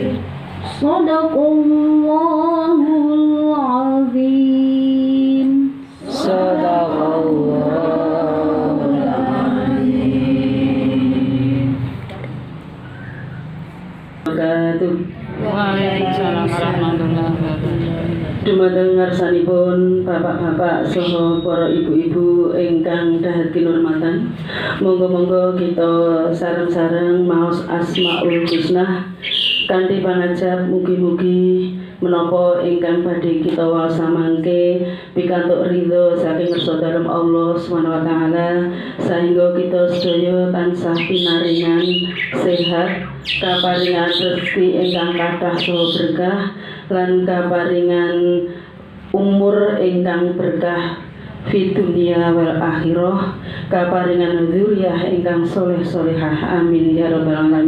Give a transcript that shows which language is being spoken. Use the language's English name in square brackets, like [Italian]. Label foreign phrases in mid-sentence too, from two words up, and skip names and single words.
[Arabic] صدق الله العظيم صدق الله العظيم. وعليكم السلام ورحمة الله وبركاته. [Javanese] Dumateng ngarsanipun bapak-bapak saha para ibu-ibu ingkang dahat kinurmatan, monggo-monggo kita sareng-sareng maos Asmaul Husna kanthi pangajap mugi-mugi menapa ingkang badhe kita waosamangke pikantuk ridho saking ngarsa dalem [Arabic] الله سبحانه وتعالى [Javanese] sehingga kita sedaya tansah pinaringan sehat, kaparingan rezeki ingkang kathah saha berkah lan kaparingan umur ingkang berkah [Arabic] في الدنيا والآخرة, [Javanese] kaparingan dzurriyyah ingkang soleh solehah, [Arabic] آمين يا رب العالمين.